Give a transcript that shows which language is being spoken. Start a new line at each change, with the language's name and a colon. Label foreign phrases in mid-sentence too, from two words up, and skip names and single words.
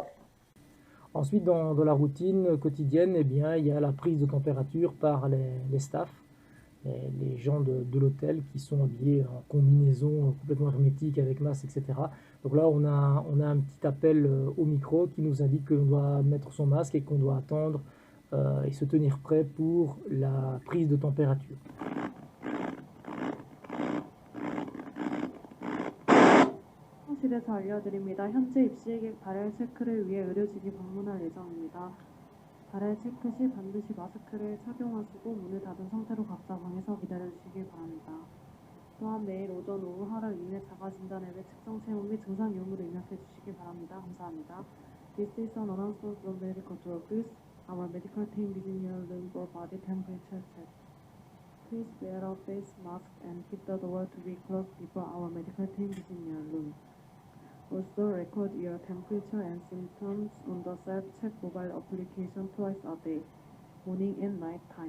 French: Ensuite, dans la routine quotidienne, eh bien, il y a la prise de température par les staffs, les gens de l'hôtel qui sont habillés en combinaison complètement hermétique avec masque, etc. Donc là, on a un petit appel au micro qui nous indique qu'on doit mettre son masque et qu'on doit attendre et se tenir prêt pour la prise de température.
Korean: 실에서 알려드립니다. 현재 입시객 발열 체크를 위해 의료진이 방문할 예정입니다. 발열 체크 시 반드시 마스크를 착용하시고 문을 닫은 상태로 각자 방에서 기다려주시길 바랍니다. 또한 매일 오전, 오후, 하루 이내 자가진단 앱의 측정 체온 및 증상 유무를 입력해 주시기 바랍니다. 감사합니다.
English: This is an announcement from medical directors. Our medical team is in your room for body temperature check. Please wear a face mask and keep the door to be closed before our medical team is in your room. Also record your temperature and symptoms on the self-check mobile application twice a day, morning and night time.